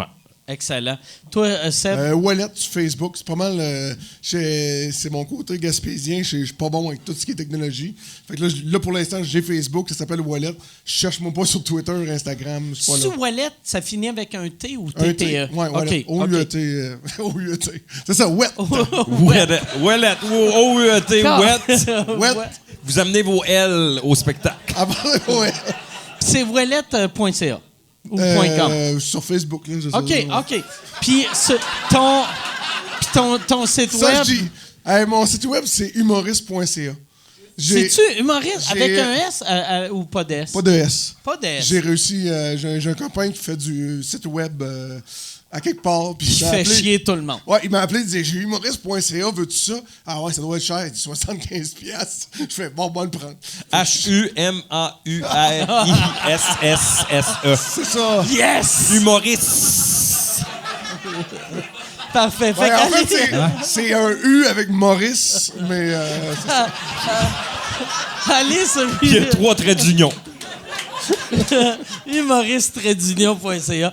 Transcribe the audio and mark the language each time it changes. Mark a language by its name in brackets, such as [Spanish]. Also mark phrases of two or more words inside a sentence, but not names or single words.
[French] Excellent. Toi, Seb? Wallet sur Facebook, c'est pas mal. C'est mon côté gaspésien. Je suis pas bon avec tout ce qui est technologie. Fait que là pour l'instant, j'ai Facebook, ça s'appelle Wallet. Je cherche-moi pas sur Twitter, Instagram. C'est pas là. Sous Wallet, ça finit avec un T ou Un TTE? T. Ouais, Wallet. OK. O-U-E-T. O-U-E-T. C'est ça, Wet. Ouellet. O-U-E-T. Wet. Wet. Vous amenez vos L au spectacle. Ah, ouais. C'est wallet.ca ou .com? Sur Facebook, là, c'est ça. OK. Puis ton site Ça, web, je dis. Mon site web, c'est humoriste.ca. c'est-tu humoriste j'ai- avec un S ou pas d'S? Pas de S. Pas d'S. J'ai réussi. J'ai un copain qui fait du site web à quelque part. Puis Qui il m'a fait appelé. chier tout le monde. Ouais, il m'a appelé, il disait j'ai humoriste.ca, veux-tu ça? Ah ouais, ça doit être cher. Il dit 75$. Je fais bon, le prendre. H-U-M-A-U-R-I-S-S-S-E. C'est ça. Yes! Humoriste. Parfait. Ouais, Fait en qu'allez- fait, c'est un U avec Maurice, mais c'est ça. allez sur Il y a 3 traits d'union. humoriste-union.ca.